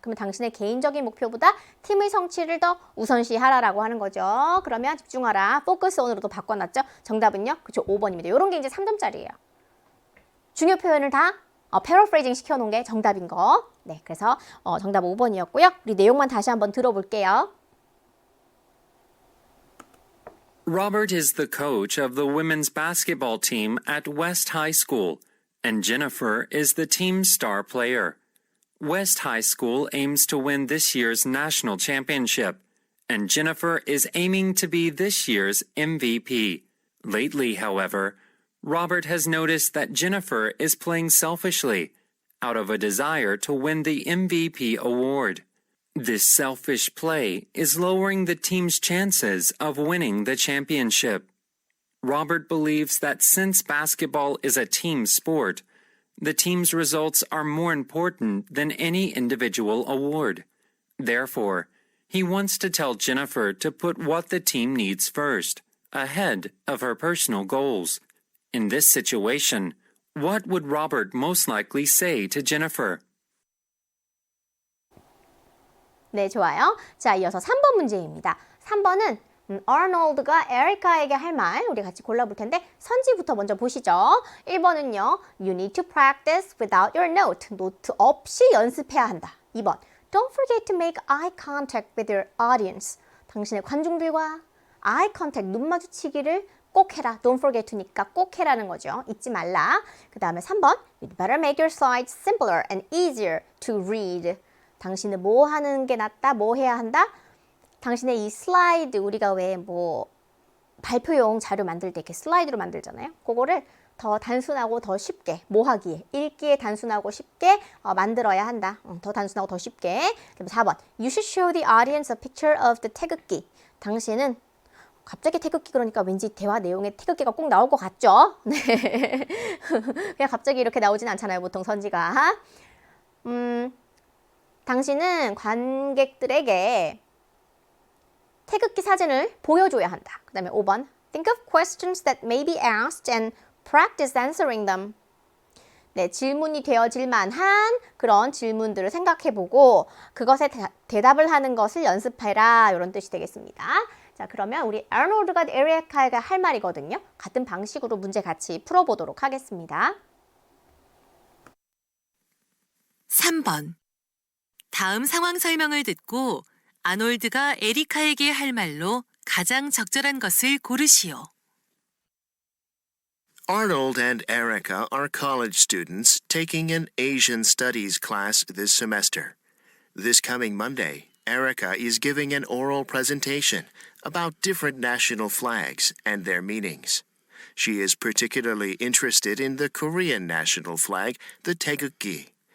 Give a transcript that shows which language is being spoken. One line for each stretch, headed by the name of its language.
Korean: 그러면 당신의 개인적인 목표보다 팀의 성취를 더 우선시하라라고 하는 거죠. 그러면 집중하라. focus on으로도 바꿔놨죠. 정답은요? 그쵸, 5번입니다. 이런 게 이제 3점짜리예요. 중요 표현을 다 paraphrasing 시켜놓은 게 정답인 거. 네, 그래서 정답 5번이었고요. 우리 내용만 다시 한번 들어볼게요.
English: Robert is the coach of the women's basketball team at West High School, and Jennifer is the team's star player. West High School aims to win this year's national championship, and Jennifer is aiming to be this year's MVP. Lately, however, Robert has noticed that Jennifer is playing selfishly, out of a desire to win the MVP award. This selfish play is lowering the team's chances of winning the championship. Robert believes that since basketball is a team sport, the team's results are more important than any individual award. Therefore, he wants to tell Jennifer to put what the team needs first, ahead of her personal goals. In this situation, what would Robert most likely say to Jennifer?
Korean: 네, 좋아요. 자, 이어서 3번 문제입니다. 3번은 아놀드가 에리카에게 할 말 우리 같이 골라볼 텐데 선지부터 먼저 보시죠. 1번은요.
English: You need to practice without your note.
Korean: 노트 없이 연습해야 한다. 2번.
English: Don't forget to make eye contact with your audience.
Korean: 당신의 관중들과 eye contact, 눈 마주치기를 꼭 해라.
English: Don't forget to
Korean: 니까 꼭 해라는 거죠. 잊지 말라. 그 다음에 3번.
English: You'd better make your slides simpler and easier to read.
Korean: 당신은 뭐 하는 게 낫다? 뭐 해야 한다? 당신의 이 슬라이드 우리가 왜 뭐 발표용 자료 만들 때 이렇게 슬라이드로 만들잖아요. 그거를 더 단순하고 더 쉽게 뭐 하기에 읽기에 단순하고 쉽게 만들어야 한다. 더 단순하고 더 쉽게. 그럼 4번.
English: You should show the audience a picture of the 태극기.
Korean: 당신은 갑자기 태극기 그러니까 왠지 대화 내용에 태극기가 꼭 나올 것 같죠? 네. 그냥 갑자기 이렇게 나오진 않잖아요. 보통 선지가. 당신은 관객들에게 태극기 사진을 보여줘야 한다. 그 다음에 5번.
English: Think of questions that may be asked and practice answering them.
Korean: 네, 질문이 되어질 만한 그런 질문들을 생각해보고 그것에 대답을 하는 것을 연습해라. 이런 뜻이 되겠습니다. 자, 그러면 우리 아놀드가 에리카가 할 말이거든요. 같은 방식으로 문제 같이 풀어보도록 하겠습니다. 3번. 다음 상황 설명을 듣고 아놀드가 에리카에게 할 말로 가장 적절한 것을 고르시오.
English: Arnold and Erica are college students taking an Asian Studies class this semester. This coming Monday, Erica is giving an oral presentation about different national flags and their meanings. She is particularly interested in the Korean national flag, the Taegukgi.